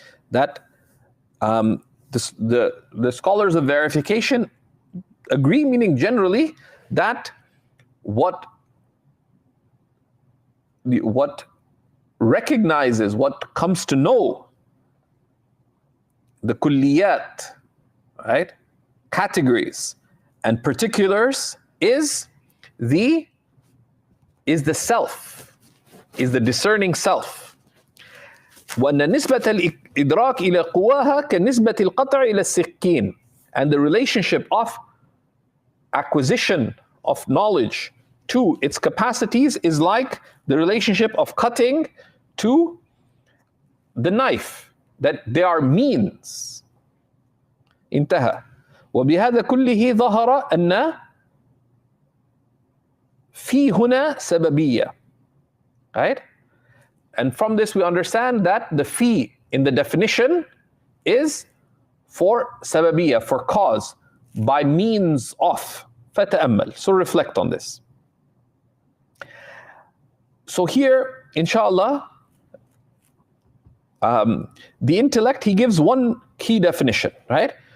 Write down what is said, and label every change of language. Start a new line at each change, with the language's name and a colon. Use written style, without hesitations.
English: That the scholars of verification agree, meaning generally, that what recognizes, what comes to know the kulliyat, right, categories and particulars, is the self, is the discerning self.
Arabic: وأن نسبة الإدراك إلى قواها كنسبة القطع إلى السكين.
English: And the relationship of acquisition of knowledge to its capacities is like the relationship of cutting to the knife, that they are means.
Arabic: انتهى. وبهذا كله ظهر أن في هنا سببية.
English: Right? And from this we understand that the fi in the definition is for sababiyya, for cause, by means of.
Arabic: فَتَأَمَّل.
English: So reflect on this. So here, inshallah, the intellect, he gives one key definition, right?